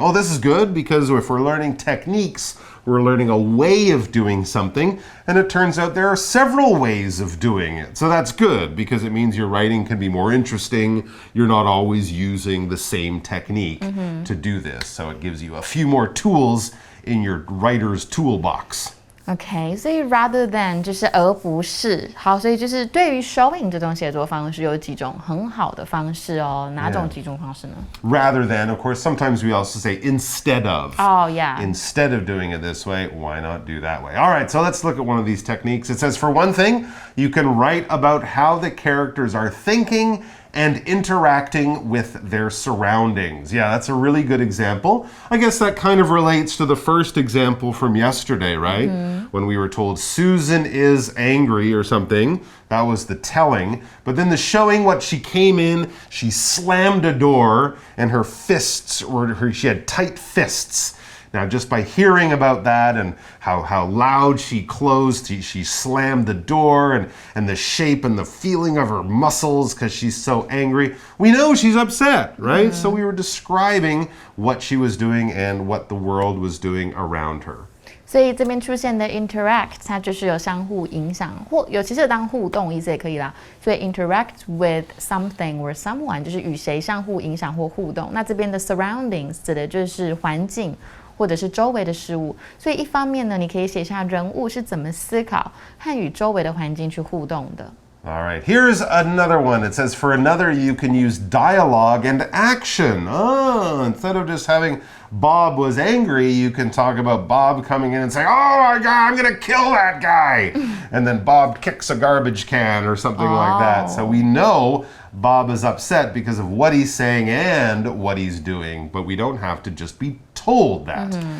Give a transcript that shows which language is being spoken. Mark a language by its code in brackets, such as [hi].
[en] Oh, this is good because if we're learning techniques, we're learning a way of doing something, and it turns out there are several ways of doing it. So that's good because it means your writing can be more interesting. You're not always using the same technique to do this. So it gives you a few more tools in your writer's toolbox. [zh] OK， 所以 rather than 就是而不是。好，所以就是对于 showing 这种写作方式有几种很好的方式哦。哪种几种方式呢？ [en] Rather than, of course, sometimes we also say instead of. Oh, yeah. Instead of doing it this way, why not do that way? All right, so let's look at one of these techniques. It says, for one thing, you can write about how the characters are thinking and interacting with their surroundings. Yeah, that's a really good example. I guess that kind of relates to the first example from yesterday, right? When we were told Susan is angry or something. That was the telling. But then the showing, what she came in, she slammed a door and her fists, she had tight fists. Now, just by hearing about that and how loud she closed, she slammed the door, and the shape and the feeling of her muscles because she's so angry, we know she's upset, right? So we were describing what she was doing and what the world was doing around her. [zh] 所以这边出现的 interact， 它就是有相互影响，或尤其是当互动意思也可以啦。所以 interact with something or someone 就是与谁相互影响或互动。那这边的 surroundings 指的就是环境或者是周围的事物。所以一方面呢，你可以写下人物是怎么思考和与周围的环境去互动的。 [en] All right, here's another one. It says, for another, you can use dialogue and action. Oh, instead of just having Bob was angry, you can talk about Bob coming in and saying, oh my God, I'm going to kill that guy. And then Bob kicks a garbage can or something like that. So we know Bob is upset because of what he's saying and what he's doing, but we don't have to just be told that.